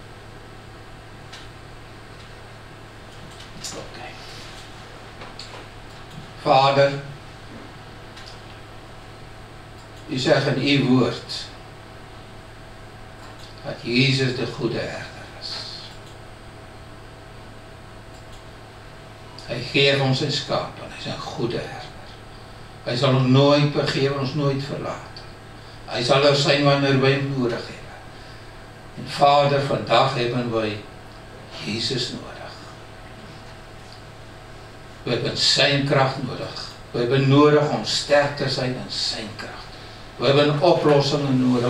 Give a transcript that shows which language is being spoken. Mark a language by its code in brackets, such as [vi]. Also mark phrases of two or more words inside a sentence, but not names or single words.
[nl] Oké. Vader, u zegt in uw woord dat Jezus de goede herder is. [af] Hy gee ons sy skaap en hy is 'n goeie herder. Hy sal ons nooit begewe, ons nooit verlaat. [nl] Hy sal er zijn wanneer wij hem nodig hebben. En Vader, vandaag hebben wij Jezus nodig. We hebben zijn kracht nodig. We hebben nodig om sterk te zijn in zijn kracht. We hebben oplossingen nodig.